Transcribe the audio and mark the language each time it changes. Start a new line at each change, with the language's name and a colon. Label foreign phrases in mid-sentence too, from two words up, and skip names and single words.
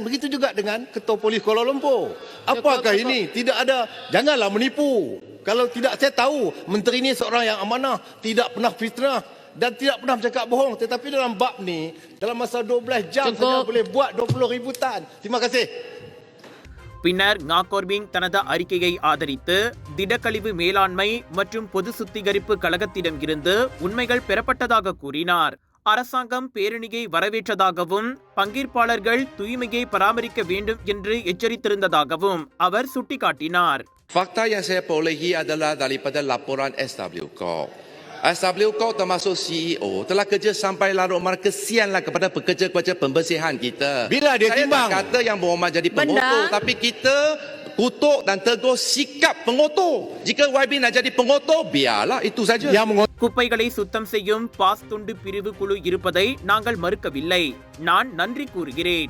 Malay: Begitu juga dengan Ketua Polis Kuala Lumpur. Apakah ini? Tidak ada. Janganlah menipu. Kalau tidak, saya tahu menteri ini seorang yang amanah, tidak pernah fitnah dan tidak pernah bercakap bohong. Tetapi dalam bab ni, dalam masa 12 jam saja boleh buat 20,000 tan. Terima kasih.
Tamil: பின்னர் நா கொர்மிங் தனது அறிக்கையை ஆதரித்து திடக்கழிவு மேலாண்மை மற்றும் பொது சுத்திகரிப்பு கழகத்திடம் இருந்து உண்மைகள் பெறப்பட்டதாக கூறினார். அரசாங்கம் பேரணியை வரவேற்றதாகவும் பங்கேற்பாளர்கள் தூய்மையை பராமரிக்க வேண்டும் என்று எச்சரித்திருந்ததாகவும் அவர் சுட்டிக்காட்டினார்.
Malay: Fakta yang saya perolehi adalah daripada laporan SWCO. SWCO termasuk CEO telah kerja sampai larut malam, kesianlah kepada pekerja-pekerja pembersihan kita. Bila dia timbang? Saya tak kata yang berhormat jadi pengotor, tapi kita kutuk dan tegur sikap pengotor. Jika YB nak jadi pengotor, biarlah, itu saja.
Tamil: குப்பைகளை சுத்தம் செய்யும் பாஸ் துண்டு பிரிவு குழு இருப்பதை நாங்கள் மறுக்கவில்லை. நான் நன்றி கூறுகிறேன்.